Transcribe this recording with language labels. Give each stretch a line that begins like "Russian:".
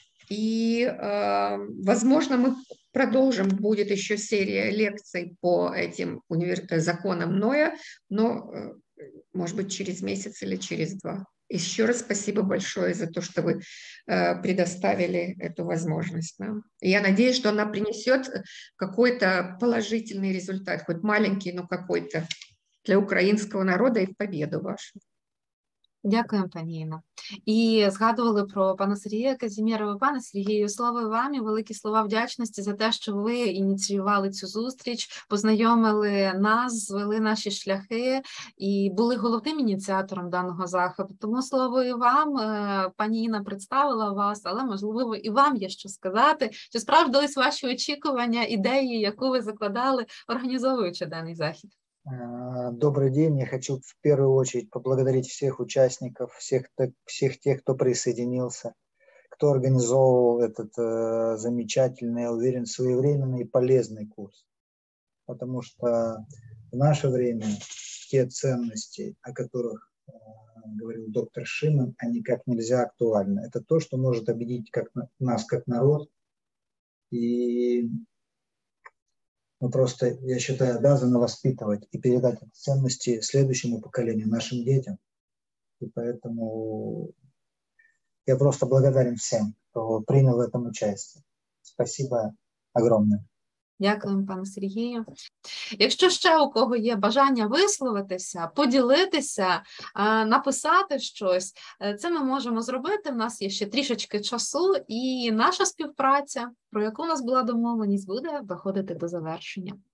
Russian: И, возможно, мы продолжим, будет еще серия лекций по этим законам Ноя, но, может быть, через месяц или через 2. Еще раз спасибо большое за то, что вы предоставили эту возможность нам. И я надеюсь, что она принесет какой-то положительный результат, хоть маленький, но какой-то
Ukrainian: для українського народу і
Russian: в победу вашу.
Ukrainian: Дякуємо, пані Інно. І згадували про пана Сергія Казімєрова. Пане Сергію, слово вам і великі слова вдячності за те, що ви ініціювали цю зустріч, познайомили нас, звели наші шляхи і були головним ініціатором даного заходу. Тому слово і вам, пані Інна представила вас, але, можливо, і вам є що сказати. Чи справдились ваші очікування, ідеї, яку ви закладали, організовуючи даний захід?
Russian: Добрый день. Я хочу в первую очередь поблагодарить всех участников, всех тех, кто присоединился, кто организовывал этот замечательный, я уверен, своевременный и полезный курс. Потому что в наше время те ценности, о которых говорил доктор Шиман, они как нельзя актуальны. Это то, что может объединить нас как народ. И мы просто, я считаю, обязаны воспитывать и передать эти ценности следующему поколению, нашим детям. И поэтому я просто благодарен всем, кто принял в этом участие. Спасибо огромное.
Ukrainian: Дякуємо, пане Сергію. Якщо ще у кого є бажання висловитися, поділитися, написати щось, це ми можемо зробити. У нас є ще трішечки часу, і наша співпраця, про яку у нас була домовленість, буде доходити до завершення.